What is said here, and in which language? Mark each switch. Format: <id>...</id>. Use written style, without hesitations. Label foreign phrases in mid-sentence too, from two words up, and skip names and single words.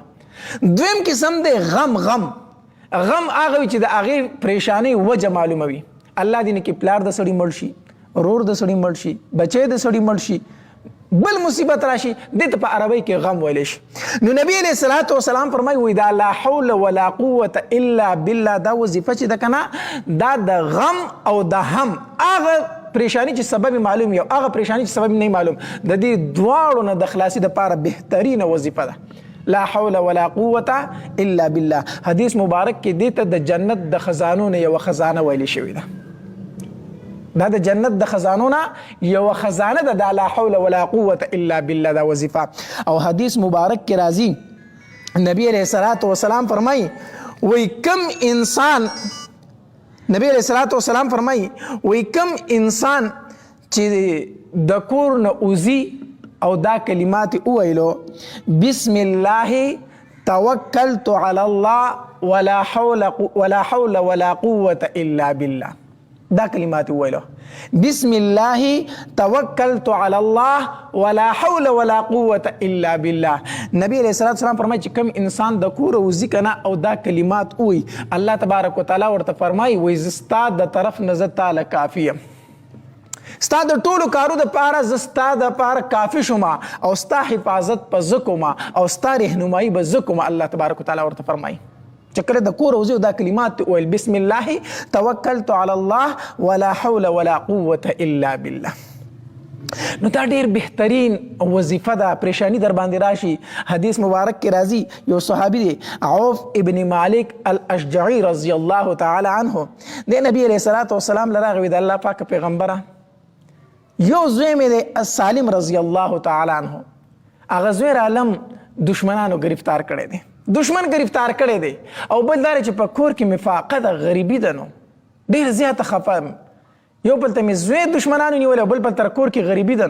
<ps>دویم قسم دی غم. غم هغه وي چې د هغې پریشانۍ وجه معلومه وي. الله دې نه کې پلار د سړي مړ شي، ورور د سړي مړ شي، بچی د سړي مړ شي، بل مصیبت راشي، دې ته په عربۍ کې غم ویلی شي. نو نبی</ps> <ar>علیہ الصلوۃ والسلام</ar> <ps>فرمایي وایي دا</ps> <ar>لا حول ولا قوة الا بالله</ar> <ps>دا وظیفه چې ده که نه دا د غم او د هم هغه پریشانی چې سبب معلوم وي او هغه پریشانی چې سبب نه معلوم د دې دواړو نه د خلاصي دپاره بهترینه وظیفه ده.</ps> <ar>لا حول ولا قوة الا بالله.</ar> <ps>حدیث مبارک کې دې ته د جنت د خزانو نه یوه خزانه ویلې شوې ده. دا د جنت د خزانو نه یوه خزانه ده دا</ps> <ar>لا حول ولا قوة الا بالله</ar> <ps>دا وظیفه. او حدیث مبارک کې راځي نبی</ps> <ar>علیہ الصلوۃ والسلام</ar> <ps>فرمایي وی کم انسان نبی</ps> <ar>علیہ الصلوۃ والسلام</ar> <ps>فرمایي وی کم انسان چې د کور نه وځي او دا کلمات وویلو</ps> <ar>بسم الله توکلت علی الله ولا حول ولا قوة الا بالله،</ar> <ps>دا کلمات وویلو</ps> <ar>بسم الله توکلت علی الله ولا حول ولا قوة الا بالله.</ar> <ps>نبی</ps> <ar>علیہ الصلوۃ والسلام</ar> <ps>فرمایي چې کوم انسان د کوره وځي کنه او دا کلمات ووایي الله</ps> <ar>تبارک وتعالی</ar> <ps>ورته فرمایي وایي زه ستا د طرف نه زه تاله کافي یم، ستا د ټولو کارو دپاره زه ستا دپاره کافي شومه او ستا حفاظت په زه کومه او ستا رهنمایي به زه کومه. الله</ps> <ar>تبارک وتعالی</ar> <ps>ورته فرمایي چې کله د کوره وځي دا کلمات ویل</ps> <ar>بسم الله توکلت علی الله ولا حول ولا قوة الا بالله.</ar> <ps>نو دا ډېر بهترین وظیفه ده. پریشانی در باندې راشي حدیث مبارک کې راځي یو صحابي دی عوف ابن مالک الاشجعي</ps> <ar>رضی الله تعالی عنه</ar> <ps>د نبی</ps> <ar>علیہ الصلوۃ والسلام</ar> <ps>لراغه وی د الله پاک پیغمبره یو زوی مې دی سالم</ps> <ar>رضی الله تعالی عنه</ar> <ps>هغه زوی رالم دشمنانو گرفتار کړی دی، دشمن گرفتار کړی دی او بل دا چې په کور کې مې فاقه ده، غریبي ده، نو ډېر زیاته خفه یو بل ته مې زوی دشمنانو نیولی او بل بل تر کور کې غریبي ده.</ps>